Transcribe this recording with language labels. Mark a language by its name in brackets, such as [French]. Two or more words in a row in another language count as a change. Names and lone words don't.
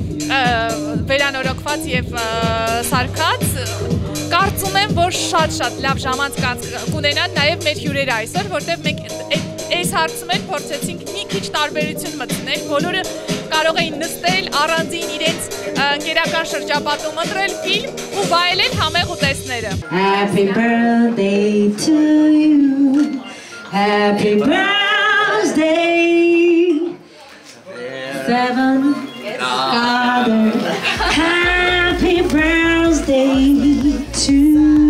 [Armenian] վերանորոգված եւ սարքած։ Կարծում եմ, որ շատ լավ ժամանց կունենան նաեւ մեր հյուրերը այսօր, որտեղ մենք այս հարցում էլ փորձեցինք մի քիչ տարբերություն մտցնել, բոլորը կարող էին նստել առանձին իրենց ընկերական շրջապատում ընտրել ֆիլմ ու վայելել համեղ ուտեստները։ [English] Happy birthday to you. Happy birthday. 7 Father. Happy birthday to you.